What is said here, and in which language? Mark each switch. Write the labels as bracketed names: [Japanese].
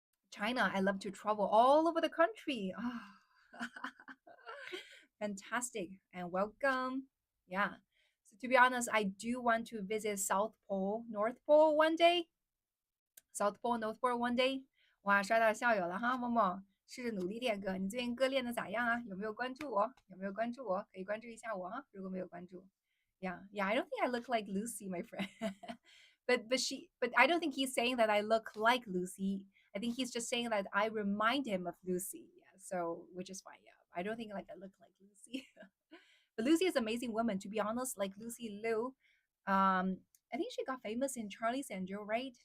[English] China, I love to travel all over the country. Oh. Fantastic and welcome. Yeah. So to be honest, I do want to visit South Pole, North Pole one day. South Pole, North Pole one day。 [Chinese] 哇，刷到校友了哈，默默，试着努力练歌。你最近歌练的咋样啊？有没有关注我？有没有关注我？可以关注一下我哈。如果没有关注， [English] Yeah, yeah. I don't think I look like Lucy, my friend. but I don't think he's saying that I look like Lucy. I think he's just saying that I remind him of Lucy. Yeah, so which is fine. Yeah, I don't think like I look like Lucy. But Lucy is an amazing woman. To be honest, like Lucy Liu, I think she got famous in Charlie's Angel, right?